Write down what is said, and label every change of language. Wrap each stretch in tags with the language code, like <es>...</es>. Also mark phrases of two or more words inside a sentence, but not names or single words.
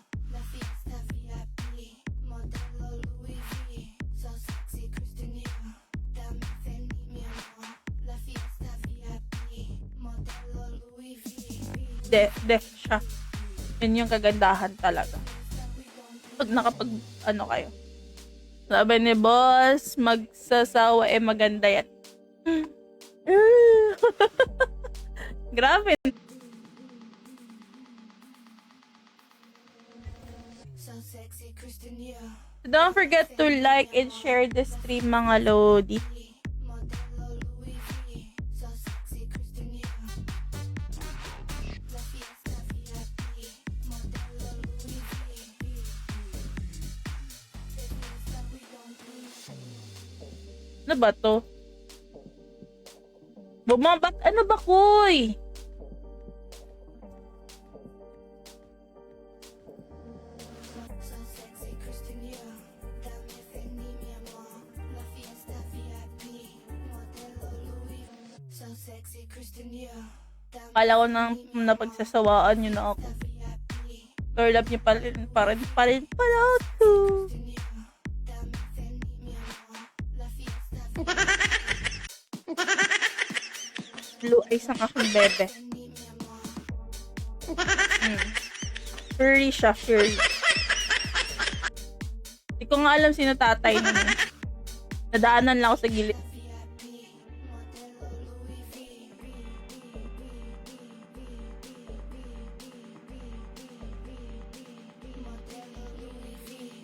<es>La fiesta VIP. Modelo Louis V.</es> <en>So sexy,</en> <es>Christian Dior. Dame Fendi, mi amor. La fiesta VIP. Modelo Louis V.</es> <tl>Def siya. Yun yung kagandahan talaga. Pag nakapag, ano kayo. Sabi ni boss, magsasawa maganda yan. Grabe.</tl> <en>So sexy, Christian Dior. Don't forget to like and share the stream,</en> <tl>mga lodi.</tl> <en>Modelo Louis V. So sexy, Christian Dior.</en> <es>La fiesta VIP. Modelo Louis V.</es> <en>The fiesta we don't do.</en> <tl>Ano ba to? Bumabat, ano ba, kuy?</tl> <en>So sexy, Christian Dior.</en> <es>Dame Fendi, mi amor. La fiesta VIP. Modelo Louis.</es> <en>So sexy, Christian Dior. Dame</en> <tl>Akala ko nang napagsasawaan yun na ako.</tl> <es>VIP.</es> <tl>Girl, love niyo pa rin pala to.</tl> <en>Christian Dior.</en> <es>Dame Fendi, mi amor. La fiesta</es> <en>Blue eyes</en> <tl>ang aking bebe.</tl> <es>Fendi, mi amor.</es> <tl>Furry siya, furry. Hindi ko nga alam sino tatay niya. Nadaanan lang ako sa gilid.</tl> <es>VIP. Modelo Louis V. Modelo Louis V.</es>